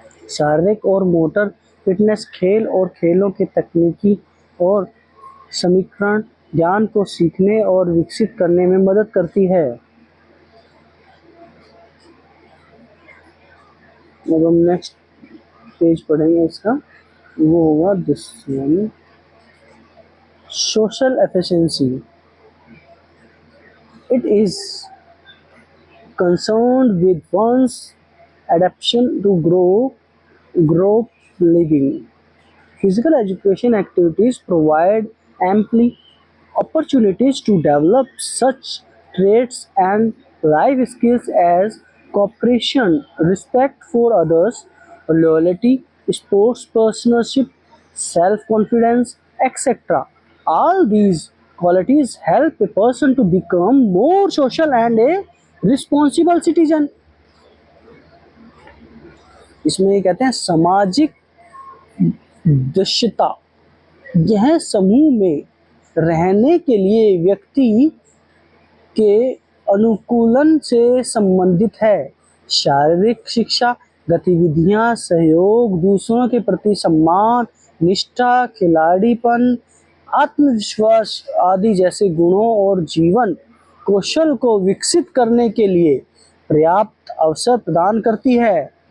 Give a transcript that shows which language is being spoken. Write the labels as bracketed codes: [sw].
[hi] शारीरिक और motor fitness खेल और खेलों के तकनीकी और समीकरण ज्ञान को सीखने और विकसित करने में मदद करती है। अब हम नेक्स्ट पेज पढ़ेंगे इसका, वो होगा [en] This one, social efficiency. It is concerned with one's adaptation to group living. Physical education activities provide ample opportunities to develop such traits and life skills as cooperation, respect for others, loyalty, sportsmanship, self-confidence, etc. All these qualities help a person to become more social and a responsible citizen. [hi] इसमें ये कहते हैं सामाजिक दक्षता। यह समूह में रहने के लिए व्यक्ति के अनुकूलन से संबंधित है। शारीरिक शिक्षा, गतिविधियां, सहयोग, दूसरों के प्रति सम्मान, निष्ठा, खिलाड़ीपन, आत्मविश्वास आदि जैसे गुणों और जीवन कौशल को विकसित करने के लिए पर्याप्त अवसर प्रदान करती है।